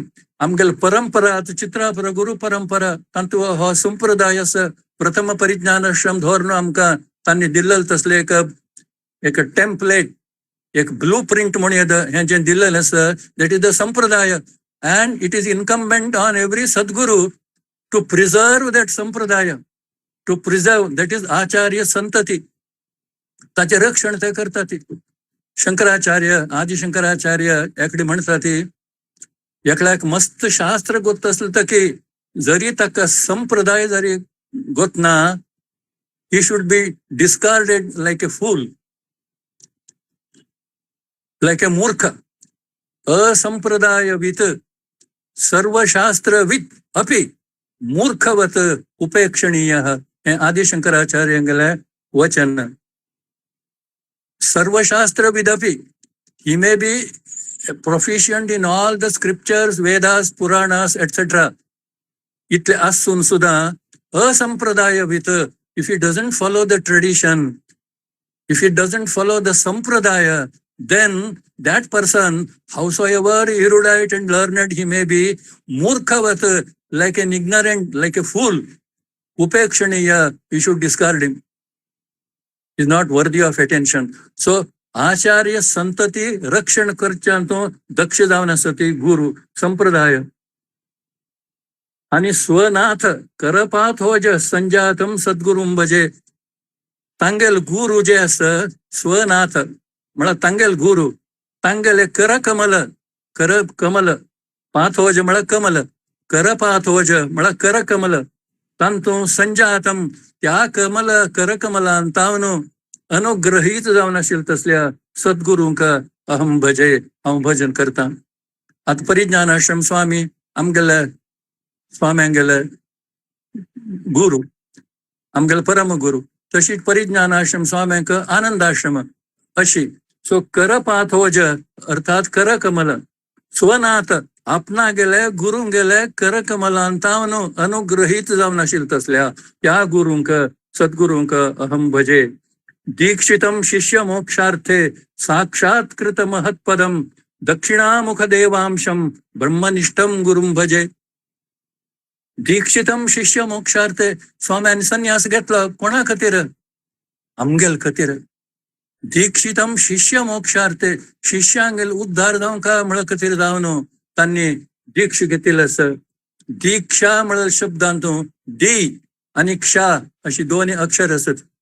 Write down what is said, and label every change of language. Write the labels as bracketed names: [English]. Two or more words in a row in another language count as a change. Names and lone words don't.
[Konkani] आमगेल परंपरा चित्रापर गुरु परंपरा तांतू हो संप्रदाय प्रथम परिज्ञानश्रम धोरण आमकां तांणी दिल्लें तसले एक टेम्पलेट, एक ब्लू प्रिंट म्हणून येता हें जें दिल्लें आसा [English] that is the [Konkani] संप्रदाय. [English] and it is incumbent on every sadguru to preserve that sampradaya, to preserve that is [Sanskrit] आचार्य संतती. [Konkani] ताचे रक्षण ते करता ती. शंकराचार्य आदि शंकराचार्य एकडे म्हणटा ती एकल्याक मस्त शास्त्र गोत असलं तर की जरी ताका संप्रदाय जरी गोतना [English] he should be discarded like a fool, like a [Konkani] मूर्ख. [Sanskrit] असंप्रदायवित सर्वशास्त्रवित अपि मूर्खवत उपेक्षणीय हे आदि शंकराचार्यांगेले वचन. [English] सर्वशास्त्रविदपि he may be proficient in all the scriptures, Vedas, Puranas, etc. [Konkani] इतले असून सुद्धा असंप्रदायवित, [English] if he doesn't follow the tradition, if he doesn't follow the sampradaya, then that person, howsoever erudite and learned he may be, murkhavat, like an ignorant, like a fool, upekshaniya, you should discard him. He is not worthy of attention. [Konkani] So आचार्य संतती रक्षण करच्यांतो दक्ष जावन आसा ती गुरु संप्रदाय. [Sanskrit] आणि स्वनाथ करपात होज संजातम सद्गुरुं भजे. [Konkani] तांगेल गुरु जे आसा स्वनाथ म्हळ्यार तांगेल गुरु, तांगेले कर कमल पाथोज म्हळ्यार कमल, करपाथोज म्हळ्यार कर कमल. तांतू संजातम त्या कमल कर कमलान तावन अनुग्रहीत जावन आशिल्ले तसल्या सद्गुरूंक [Sanskrit] अहम भजे, [Konkani] हांव भजन करता. आता परिज्ञान आश्रम स्वामी आमगेले स्वाम्यांगेले गुरु, आमगेले परम गुरु. तशीच परिज्ञान आश्रम स्वाम्यांक आनंद आश्रम अशी. सो करपाथोज अर्थात कर कमल. स्वनाथ आपणा गेले गुरु गेले कर कमलान तावन अनुग्रहीत जावन आशिल्ले तसल्या त्या गुरूंक सद्गुरूंक [Sanskrit] अहम भजे. दीक्षितम शिष्य मोक्षार्थे साक्षात्कृत महत्पदम दक्षिणामुख देवांशम ब्रह्मनिष्ठम गुरुं भजे. दीक्षितम शिष्य मोक्षार्थे [Konkani] स्वाम्यान संन्यास घेतला कोणा खातीर? आमगेल खातीर. [Sanskrit] दीक्षितम शिष्य मोक्षार्थे [Konkani] शिष्यांगेल उद्धार जावंक म्हळ्या खातीर जावन तांणी दीक्ष घेतिल्ली आसा. दीक्षा म्हळ्यार शब्दांतूं दी आणिक्षा अशी दोन्ही अक्षर असत.